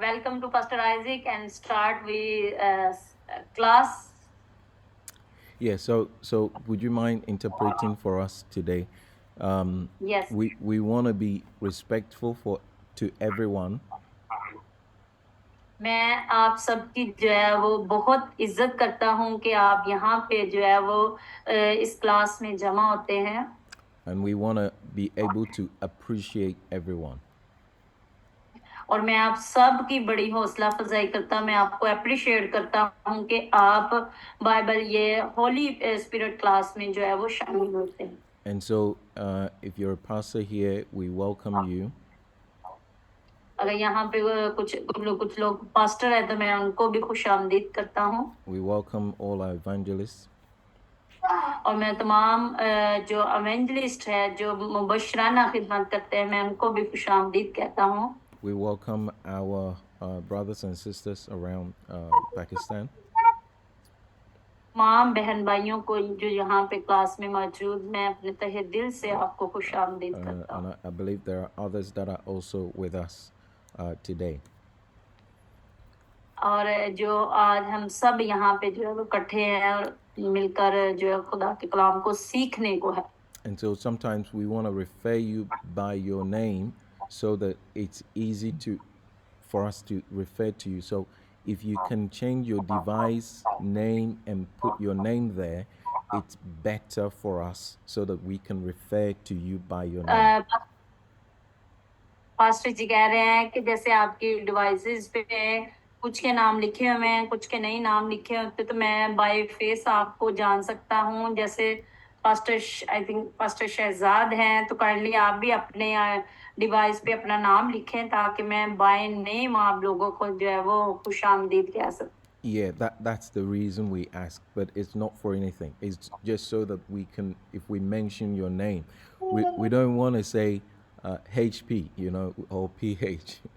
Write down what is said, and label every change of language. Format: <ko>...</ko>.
<en>Welcome to Pastor Isaac and start with class. Yeah. So would you mind interpreting for us today? Yes. We want to be respectful to everyone.</en> <hi>मैं आप सबकी जो है वो बहुत इज्जत करता हूँ कि आप यहाँ पे जो है वो इस क्लास में जमा होते हैं.</hi> <en>And we want to be able to appreciate everyone.</en> <hi>और मैं आप सब की बड़ी हौसला अफजाई करता मैं आपको अप्रिशिएट करता हूँ कि आप बाइबल ये होली स्पिरिट क्लास में जो है वो शामिल होते हैं.</hi> <en>And so, if you're a pastor here, we welcome you.</en> <hi>अगर यहाँ पे कुछ लोग पास्टर है तो मैं उनको भी खुशामदीद करता हूँ.</hi> <en>We welcome all our evangelists.</en> <hi>और मैं तमाम जो एवेंजलिस्ट है जो मुबशराना खिदमत करते हैं मैं उनको भी खुशामदीद कहता हूँ.</hi> <en>We welcome our brothers and sisters around Pakistan.</en> <hi>तमाम बहन भाइयों को जो यहाँ पे क्लास में मौजूद मैं अपने तहे दिल से आपको खुशामदीद करता हूँ.</hi> <en>And I believe there are others that are also with us today.</en> <hi>और जो आज हम सब यहाँ पे जो है वो इकट्ठे हैं और मिलकर जो है खुदा के कलाम को सीखने को है.</hi> <en>And so sometimes we want to refer you by your name so that it's easy for us to refer to you. So if you can change your device name and put your name there, it's better for us so that we can refer to you by your name.</en> <hi>Pastor जी कह रहे हैं कि जैसे आपकी devices पे कुछ के नाम लिखे हुए हैं कुछ के नहीं नाम लिखे होते तो मैं</hi> <en>by face</en> <hi>आपको जान सकता हूँ. जैसे pastor</hi> <en>I think</en> <hi>pastor Shahzad हैं तो काइंडली आप भी अपने डिवाइस पे अपना नाम लिखें ताकि मैं</hi> <en>by name</en> <hi>आप लोगों को जो है वो खुशामदीद कह सकूं.</hi> <en>Yeah, that's the reason we ask, but it's not for anything. It's just so that we can, if we mention your name, we don't want to say HP, you know, or PH.</en>